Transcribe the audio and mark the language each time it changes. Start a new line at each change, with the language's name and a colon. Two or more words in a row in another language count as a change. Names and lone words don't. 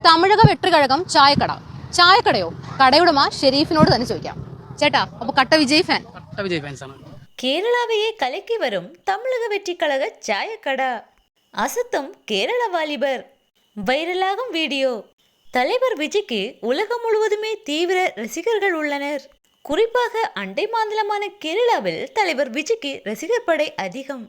Malayalam: തമിഴക വെട്ടുകഴകം ചായക്കട. ചായക്കടയോ? കടയുടമ ഷെരീഫിനോട് തന്നെ ചോദിക്കാം. ചേട്ടാ, അപ്പൊ കട്ട വിജയ് ഫാൻ? കട്ട വിജയ് ഫാൻസ് ആണ്.
Tamil: கேரளாவையே கலக்கி வரும் தமிழக வெற்றி கழக சாயக்கடா. அசத்தும் கேரள வாலிபர். வைரலாகும் வீடியோ. தலைவர் விஜய்க்கு உலகம் முழுவதுமே தீவிர ரசிகர்கள் உள்ளனர். குறிப்பாக அண்டை மாநிலமான கேரளாவில் தலைவர் விஜய்க்கு ரசிகர் படை அதிகம்.